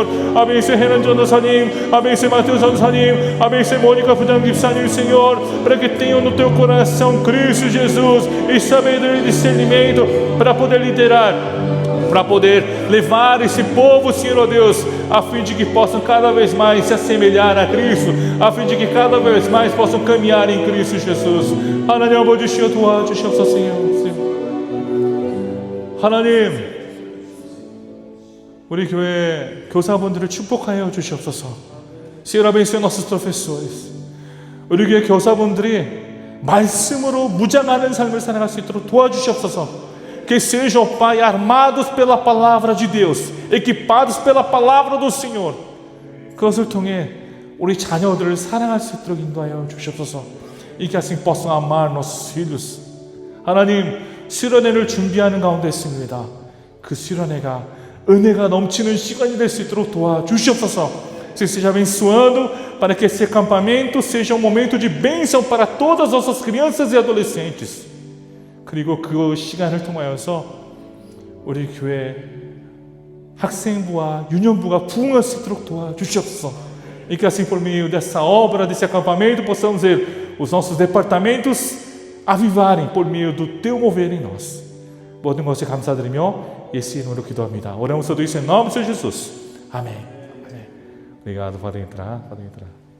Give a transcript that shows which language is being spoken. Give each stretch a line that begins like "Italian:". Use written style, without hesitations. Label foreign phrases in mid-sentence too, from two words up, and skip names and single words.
Portuguese: Abençoe Renan Josanim, abençoe Mateus Josanim, abençoe Mônica Fudang Gipsanim, Senhor, para que tenham no teu coração Cristo Jesus e sabedoria e discernimento para poder liderar, para poder levar esse povo, Senhor, ó Deus, a fim de que possam cada vez mais se assemelhar a Cristo, a fim de que cada vez mais possam caminhar em Cristo Jesus.
Korean: 하나님 아버지 도와주시옵소서. 하나님, 우리 교회 교사분들을 축복하여 주시옵소서.
Portuguese: Senhor, abençoe nossos professores.
Korean: 우리 교회 교사분들이 말씀으로 무장하는 삶을 살아갈 수 있도록 도와주시옵소서.
Portuguese: Que sejam, Pai, armados pela palavra de Deus, equipados pela palavra do Senhor.
Korean: 그것을 통해 우리 자녀들을 사랑할 수 있도록 인도하여 주시옵소서.
Portuguese: E que assim possam amar nossos filhos.
Korean: 하나님, 수련회를 준비하는 가운데 있습니다. 그 수련회가 은혜가 넘치는 시간이 될 수 있도록 도와주시옵소서.
Portuguese: Você esteja abençoando para que esse acampamento seja um momento de bênção para todas as nossas crianças e adolescentes.
Korean: 그리고 그 시간을 통하여서 우리 교회 학생부와 유년부가 부흥할 수 있도록 도와주시옵소서.
Portuguese: E que assim por meio dessa obra, desse acampamento, possamos ver os nossos departamentos avivarem por meio do teu mover em nós.
Korean: 모든 것에 감사드리며 예수 이름으로 기도합니다.
Portuguese: Oramos tudo isso em nome de Jesus. Amém. Obrigado, podem entrar, podem entrar.